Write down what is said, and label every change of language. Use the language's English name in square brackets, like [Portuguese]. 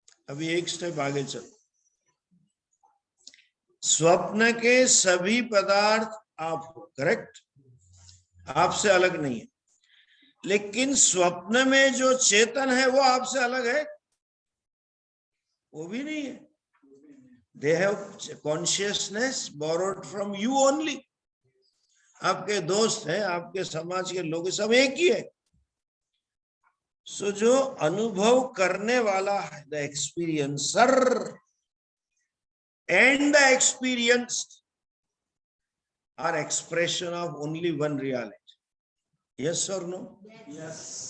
[Hindi] अभी एक स्टेप आगे चलो। स्वप्न के सभी पदार्थ आप हो, करेक्ट, आपसे अलग नहीं है, लेकिन स्वप्न में जो चेतन है वो आपसे अलग है? वो भी नहीं है। [English] They have consciousness borrowed from you only. [Hindi] आपके दोस्त हैं, आपके समाज के लोग, सब एक ही है। [English] so [Hindi] जो अनुभव करने वाला है, [English] The experiencer and the experienced are expression of only one reality. Yes और no? Yes.